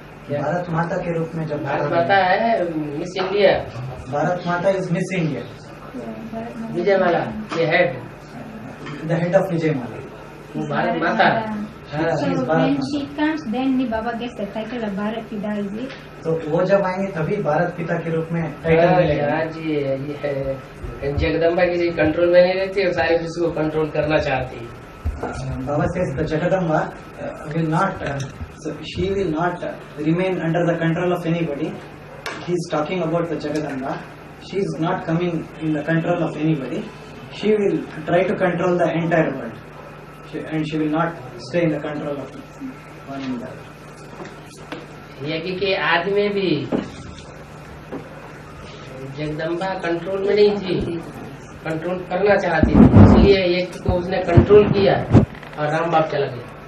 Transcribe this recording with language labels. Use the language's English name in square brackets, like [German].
[Hindi] भारत माता के रूप में जब भारत माता है मिस इंडिया. [English] भारत माता is Miss India. [Hindi] विजयमाला ये head. [English] The head of Vijayamala. [Hindi] वो भारत माता. [English] So when she comes, then Baba gets the title of Bharat Pita, is it? [Hindi] तो वो जब आएंगे तभी भारत पिता के रूप में टाइटल मिलेगा. हाँ जी, ये जगदम्बा किसी कंट्रोल में नहीं रहती और सारे विश्व को कंट्रोल करना चाहती है. [English] Baba says the Jagadamba will not, so she will not remain under the control of anybody. He is talking about the Jagadamba. She is not coming in the control of anybody. She will try to control the entire world, and she will not stay in the control of one another. [Hindi] यज्ञ के आदि में भी Jagdamba control में नहीं थी, control करना चाहती थी, इसलिए यज्ञ को उसने कंट्रोल किया और राम बाप चला गया.